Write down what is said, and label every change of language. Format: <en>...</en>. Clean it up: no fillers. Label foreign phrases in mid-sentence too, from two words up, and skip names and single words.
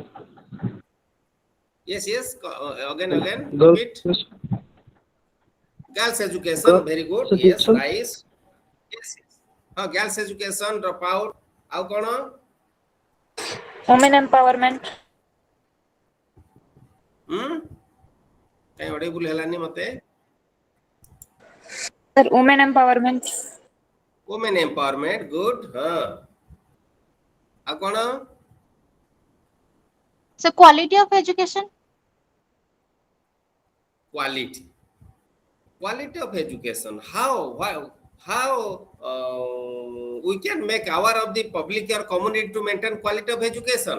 <en>Yes, yes. Again. Girls Repeat. education. Girls education. Girls Very good. Yes, education. nice. Yes. Girls education, dropout. How kono? Women empowerment.</en> <or>କାଇଁ ଅଡିବୁଲ ହେଲାନି ମତେ?</or> <en>Sir, women empowerment. Women empowerment. Good.</en> <or>ଆଉ କଣ?</or> <en>So quality of education. Quality of education. How we can make aware of the public or community to maintain quality of education?</en>